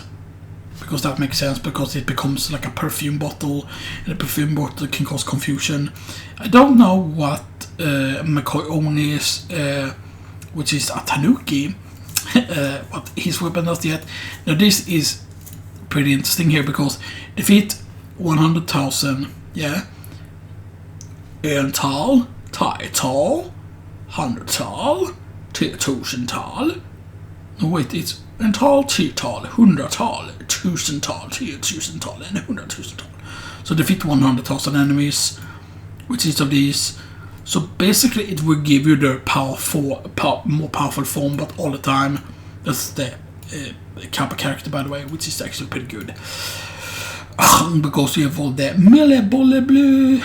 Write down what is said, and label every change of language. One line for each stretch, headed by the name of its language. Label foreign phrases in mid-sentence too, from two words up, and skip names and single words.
English: Because that makes sense, because it becomes like a perfume bottle, and a perfume bottle can cause confusion. I don't know what McCoy only is, which is a Tanooki, what his weapon does yet. Now this is pretty interesting here, because defeat 100,000, yeah,
Swedish: ental, 10-tal, 100-tal, 1000-tal.
English: No wait, it's
Swedish: ental, 10-tal, 100-tal, 1000-tal, 1000-tal,
English: and 100,000-tal. So defeat 100,000 enemies, which is of these. So basically it will give you the more powerful form, but all the time. That's the Kappa character, by the way, which is actually pretty good. Because you have all the Mille Bolle Bleu.